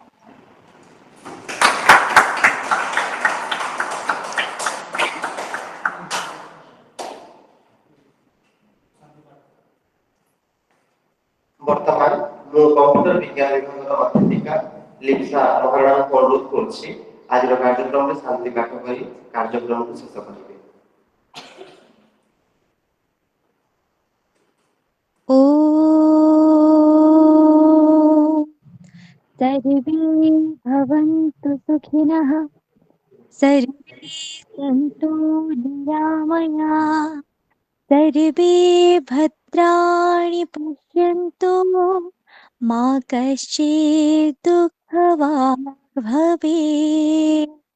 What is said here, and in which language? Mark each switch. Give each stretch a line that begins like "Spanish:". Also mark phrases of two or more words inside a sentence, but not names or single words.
Odia: ବର୍ତ୍ତମାନ ମୁଁ କମ୍ପ୍ୟୁଟର ବିଜ୍ଞାନ ବିଭାଗର ଅଧ୍ୟାପିକା ଲିପ୍ସା ମହାରଣାଙ୍କୁ ଅନୁରୋଧ କରୁଛି ଆଜିର କାର୍ଯ୍ୟକ୍ରମରେ ଶାନ୍ତି ପାଠ କରି କାର୍ଯ୍ୟକ୍ରମକୁ ଶେଷ କରିବେ।
Sanskrit: ॐ सर्वे भवन्तु सुखिनः सर्वे सन्तु निरामया सर्वे भद्राणि पश्यन्तु मा कश्चित् दुःखभाग् भवेत्।